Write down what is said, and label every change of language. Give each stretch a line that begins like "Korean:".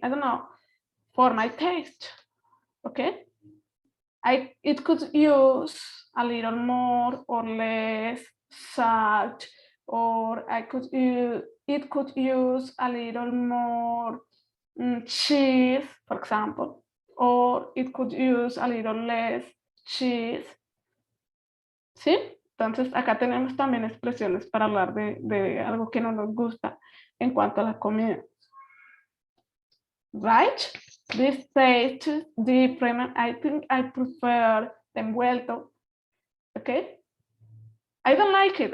English: I don't know, for my taste. Okay, it could use a little more or less salt, or it could use a little more cheese, for example, or it could use a little less cheese. ¿Sí?
Spanish: Entonces, acá tenemos también expresiones para hablar de algo que no nos gusta en cuanto a la comida.
English: Right? This tastes different. I think I prefer the envuelto. Okay? I don't like it.